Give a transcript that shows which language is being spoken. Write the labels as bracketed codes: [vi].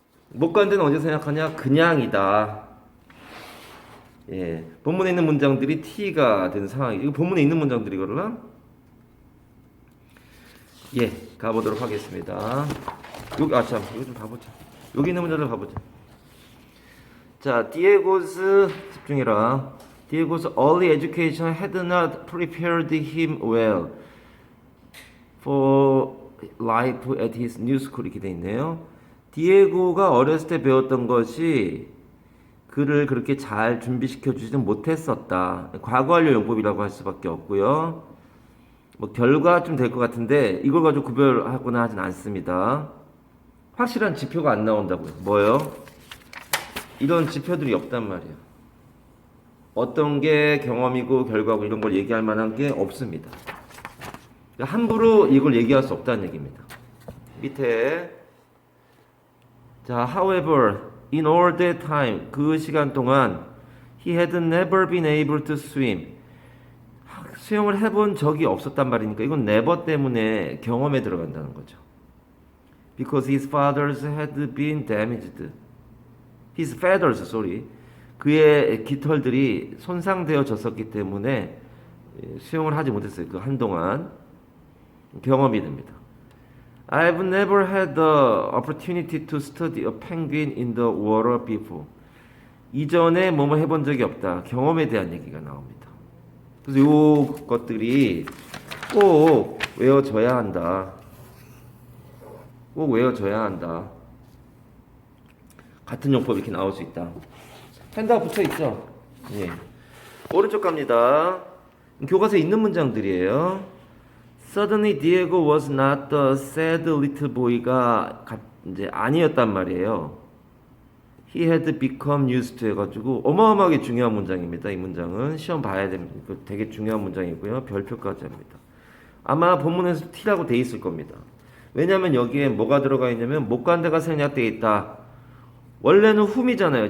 [ko] 못 간 데는 언제 생각하냐? 그냥이다. 예, 본문에 있는 문장들이 T가 되는 상황이, 이거 본문에 있는 문장들이거든요. 예, 가보도록 하겠습니다. 여기, 이거 좀 봐보자. 여기 있는 문장들 봐보자. 자, 디에고's, 집중해라. [en] 디에고's early education had not prepared him well for life at his new school. [ko] 이렇게 돼 있네요. 디에고가 어렸을 때 배웠던 것이 그를 그렇게 잘 준비시켜 주지는 못했었다. 과거 완료 용법이라고 할 수밖에 없고요. 뭐 결과 좀 될 것 같은데 이걸 가지고 구별하거나 하진 않습니다. 확실한 지표가 안 나온다고요. 뭐요? 이런 지표들이 없단 말이에요. 어떤 게 경험이고 결과고 이런 걸 얘기할 만한 게 없습니다. 함부로 이걸 얘기할 수 없다는 얘기입니다. 밑에 자, [en] however, in all that time, [ko] 그 시간 동안 [en] he had never been able to swim. [ko] 수영을 해본 적이 없었단 말이니까 이건 never 때문에 경험에 들어간다는 거죠. [en] Because his fathers had been damaged. His feathers, sorry. [ko] 그의 깃털들이 손상되어졌었기 때문에 수영을 하지 못했어요. 그 한동안 경험이 됩니다. [en] I've never had the opportunity to study a penguin in the water before. [ko] 이전에 뭐뭐 해본 적이 없다. 경험에 대한 얘기가 나옵니다. 그래서 요 것들이 꼭 외워져야 한다. 꼭 외워져야 한다. 같은 용법 이렇게 나올 수 있다. 핸드가 붙어 있죠? 예. 오른쪽 갑니다. 교과서에 있는 문장들이에요. [en] Suddenly Diego was not the sad little boy가 [ko] 이제 아니었단 말이에요. [en] He had become used to [ko] 해가지고 어마어마하게 중요한 문장입니다. 이 문장은 시험 봐야 됩니다. 되게 중요한 문장이고요. 별표까지 합니다. 아마 본문에서 T라고 돼 있을 겁니다. 왜냐면 여기에 뭐가 들어가 있냐면 목관대가 생략되어 있다. 원래는 whom이잖아요.